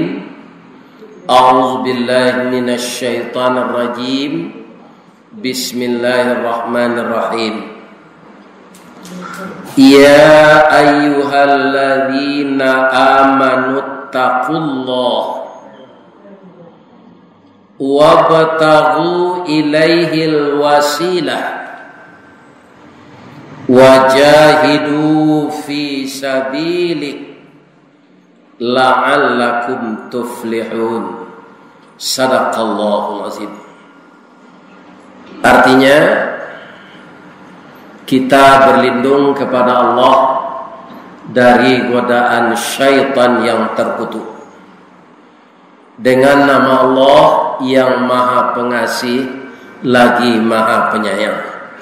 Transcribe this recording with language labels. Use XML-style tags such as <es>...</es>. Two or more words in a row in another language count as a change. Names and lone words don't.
<ar>أعوذ بالله من الشيطان الرجيم. بسم الله الرحمن الرحيم. يا أيها الذين آمنوا اتقوا الله وابتغوا إليه الوسيلة وجاهدوا في سبيله لعلكم تفلحون. صدق الله العظيم.</ar> <id>Artinya kita berlindung kepada Allah dari godaan syaitan yang terkutuk dengan nama Allah yang Maha Pengasih lagi Maha Penyayang.</id>